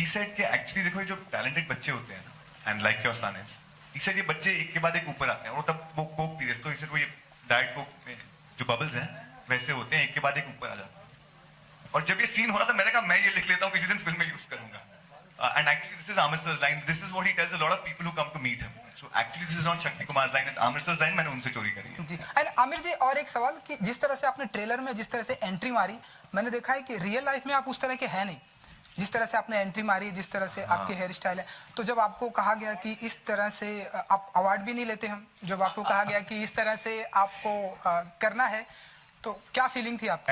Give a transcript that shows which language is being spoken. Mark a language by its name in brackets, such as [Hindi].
[Hindi] He said कि actually देखो ये जो टैलेंटेड बच्चे होते हैं ना, [English] and like your son is, [Hindi] he said ये बच्चे एक के बाद एक ऊपर आते हैं. और तब वो कोक पी रहे, तो इसे वो ये डाइट कोक में जो बबल्स हैं वैसे होते हैं, एक के बाद एक ऊपर आ जाते हैं. और जब ये सीन हो रहा था मैंने कहा मैं ये लिख लेता हूँ, किसी दिन फिल्म में यूज करूंगा. [English] And actually this is Amir sir's line. This is what he tells a lot of people who come to meet him. So actually this is not Shakti Kumar's line, it's Amir sir's line. [Hindi] मैंने उनसे चोरी करी है. जी. And Aamir जी, और एक सवाल कि जिस तरह से आपने ट्रेलर में जिस तरह से एंट्री मारी, मैंने देखा है कि रियल लाइफ में आप उस तरह के हैं नहीं. जिस तरह से आपने एंट्री मारी, जिस तरह से आपके हेयर स्टाइल है, तो जब आपको कहा गया कि इस तरह से आप अवार्ड भी नहीं लेते हम, जब आपको कहा गया कि इस तरह से आपको करना है, तो क्या फीलिंग थी आपकी?